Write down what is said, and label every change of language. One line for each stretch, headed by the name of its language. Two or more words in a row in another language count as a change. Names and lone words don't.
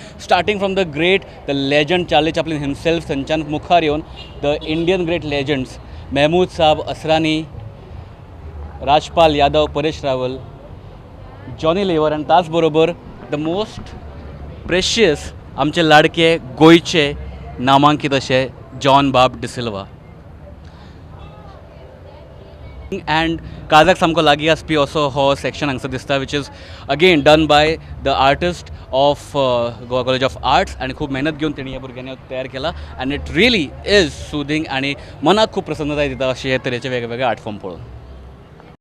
English: starting from the great, the legend Charlie Chaplin himself,
Konkani: थंयच्यान मुखार येवन
English: the Indian great legends
Konkani: महमूद साहब असरानी, राजपाल यादव, परेश रावल, जॉनी लिव्हर आनी त्याच बरोबर
English: the most precious
Konkani: आमचे लाडके गोंयचे नामांकीत असे जॉन बाब डिसिल्वा.
English: अँड
Konkani: काळजाक सामको लागीं आसपी असो हो सेक्शन हांगसर दिसता,
English: which is again done by the artist of Goa College of Arts.
Konkani: आनी खूब मेहनत घेवन तेणी ह्या भुरग्यांनी तयार केला. आनी
English: it really is soothing
Konkani: आनी मनाक खूब प्रसन्नताय दिता अशे हे तरेचे वेगवेगळे
English: art form
Konkani: पळोवन.